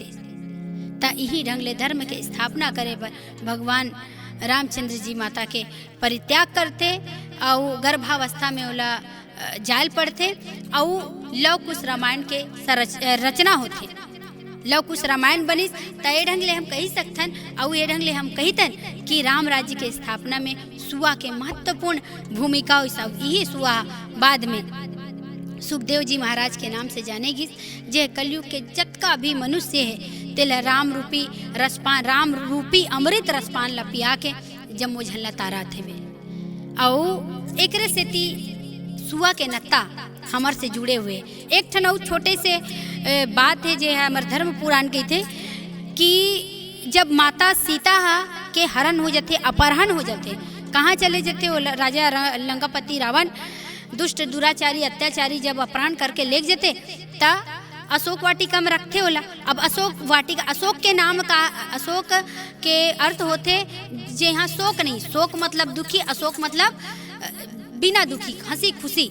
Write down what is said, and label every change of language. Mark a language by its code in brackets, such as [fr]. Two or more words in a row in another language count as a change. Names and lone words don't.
[hne] ता यही ढंग ले धर्म के स्थापना करे पर भगवान रामचंद्र जी माता के परित्याग करते और गर्भावस्था में ओला जाल पड़ते, और लव कुश रामायण के रचना होते। लव कुश रामायण बनिस त ये ढंग ले हम कही सकथन, और ये ढंग ले हम कहितन कि राम राज्य के स्थापना में सुआ के महत्वपूर्ण भूमिका हुई। सब यही सुआ बाद में सुखदेव जी महाराज के नाम से जाने गिस, जे कलयुग के जतका भी मनुष्य है तेला राम रूपी अमृत रसपान ला पिया के जम्मो झल्ला तारा थे वे। और एकरे से ती सुआ के नत्ता हमर से जुड़े हुए एक ठन और छोटे से बात है जे है हमार धर्म पुराण के थे कि जब माता सीता के हरण हो जाते, अपहरण हो जाते, कहाँ चले जाते वो राजा लंकापति रावण दुष्ट दुराचारी अत्याचारी जब अपहरण करके ले जाते ता अशोक वाटिका में रखते होला। अब अशोक वाटिका, अशोक के नाम का, अशोक के अर्थ होते जे यहाँ शोक नहीं, शोक मतलब दुखी, अशोक मतलब बिना दुखी, हंसी खुशी।